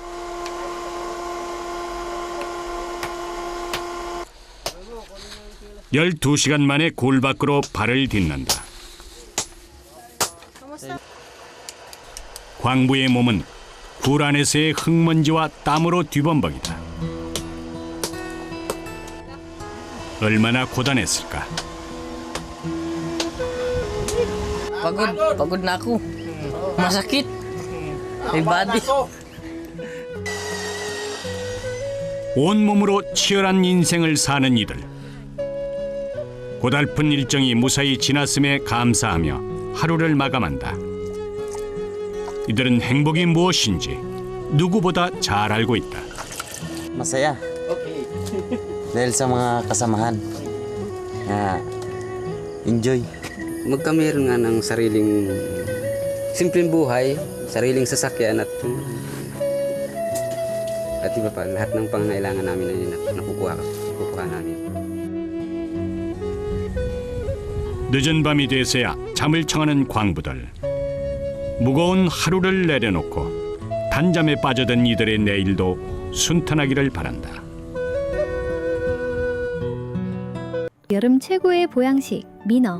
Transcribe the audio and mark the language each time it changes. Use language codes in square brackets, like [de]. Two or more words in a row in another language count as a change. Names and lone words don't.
[ko] (12시간) 만에 굴 밖으로 발을 딛는다. 광부의 몸은 굴 안에서의 흙먼지와 땀으로 뒤범벅이다. 얼마나 고단했을까. [tl] Pagod na ako. Masakit. May body. [ko] 온몸으로 치열한 인생을 사는 이들. 고달픈 일정이 무사히 지났음에 감사하며 하루를 마감한다. 이들은 행복이 무엇인지 누구보다 잘 알고 있다. [tl] Masaya. Dahil sa mga kasamahan. Enjoy. Magkameron nga ng sariling simpleng buhay, sariling sasakyan at iba pa, lahat ng pangangailangan namin ay nakukuha namin. [ko] 늦은 밤이 돼서야 잠을 청하는 광부들. 무거운 하루를 내려놓고 단잠에 빠져든 이들의 내일도 순탄하기를 바란다. 여름 최고의 보양식 민어.